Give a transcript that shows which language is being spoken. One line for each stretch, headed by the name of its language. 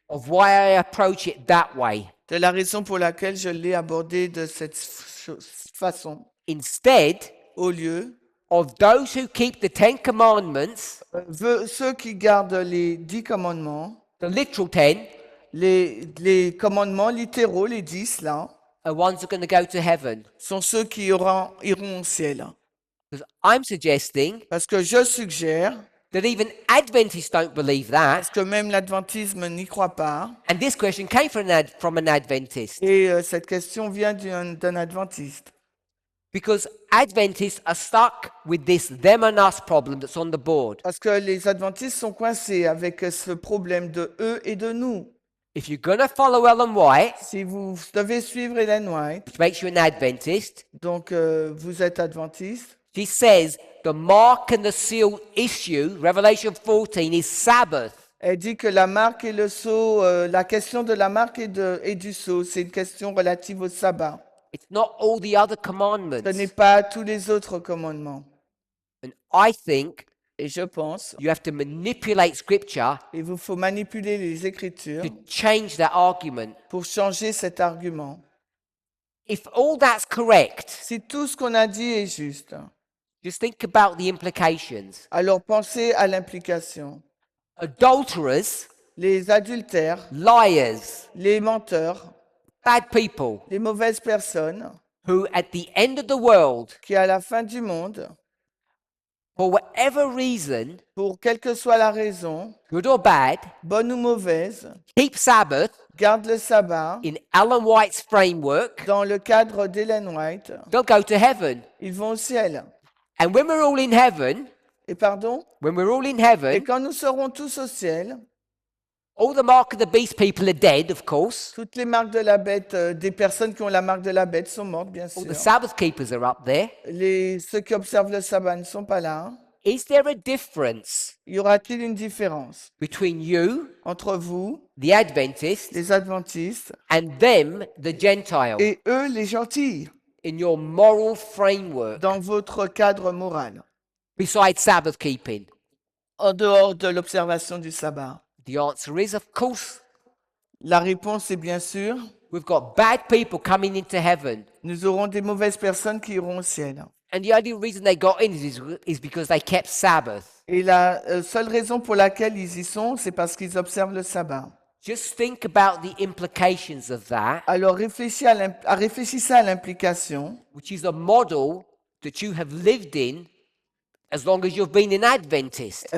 English: of why I approach it that way.
French: de la raison pour laquelle je l'ai abordé de cette façon.
English: Instead
French: Au lieu,
English: of those who keep the 10 commandments,
French: ceux qui gardent les 10 commandements,
English: the literal 10,
French: les commandements littéraux, les 10 là,
English: are ones that are going to go to heaven.
French: sont ceux qui iront au ciel.
English: Because I'm suggesting
French: Parce que je suggère,
English: that even Adventists don't believe that.
French: parce que même l'adventisme n'y croit pas,
English: And this question came from an Adventist.
French: et cette question vient d'un adventiste.
English: Because Adventists are stuck with this them and us problem that's on the board.
French: Parce que les adventistes sont coincés avec ce problème de eux et de nous.
English: If you're going to follow Ellen White,
French: Si vous devez suivre Ellen White,
English: which makes you an Adventist,
French: donc vous êtes adventiste,
English: she says the mark and the seal issue, Revelation 14, is Sabbath.
French: elle dit que la marque et le sceau, la question de la marque et du sceau, c'est une question relative au sabbat.
English: It's not all the other
French: Ce
English: commandments.
French: n'est pas tous les autres commandements.
English: And I think
French: Et je pense,
English: you have to manipulate scripture
French: il vous faut manipuler les Écritures
English: to change that argument.
French: pour changer cet argument.
English: If all that's correct,
French: Si tout ce qu'on a dit est juste,
English: just think about the implications.
French: alors pensez à l'implication.
English: Adulterers,
French: Les adultères,
English: liars,
French: les menteurs,
English: bad people
French: les mauvaises personnes
English: who at the end of the world,
French: qui, à la fin du monde,
English: for whatever reason,
French: pour quelle que soit la raison,
English: good or bad,
French: bonne ou mauvaise,
English: keep Sabbath
French: gardent le sabbat
English: in Ellen White's framework,
French: dans le cadre d'Ellen White,
English: they'll go to heaven.
French: ils vont au ciel.
English: And when we're all in heaven,
French: Et pardon?
English: when we're all in
French: Et
English: heaven,
French: quand nous serons tous au ciel,
English: all the mark of the beast people are dead, of course.
French: toutes les marques de la bête, des personnes qui ont la marque de la bête sont mortes, bien
English: All
French: sûr.
English: the Sabbath keepers are up there.
French: Ceux qui observent le sabbat ne sont pas là.
English: Is there a difference
French: Y aura-t-il une différence
English: between you,
French: entre vous,
English: the Adventists,
French: les adventistes,
English: and them, the Gentile,
French: et eux, les gentils,
English: in your moral framework,
French: dans votre cadre moral,
English: besides Sabbath keeping?
French: en dehors de l'observation du sabbat?
English: The answer is, of course,
French: La réponse est bien sûr,
English: we've got bad people coming into heaven.
French: nous aurons des mauvaises personnes qui iront au ciel.
English: And the only reason they got in is because they kept Sabbath.
French: Et la seule raison pour laquelle ils y sont, c'est parce qu'ils observent le sabbat.
English: Just think about the implications of that,
French: Alors réfléchissez à l'implication,
English: which is a model that you have lived in as long as you've been an Adventist.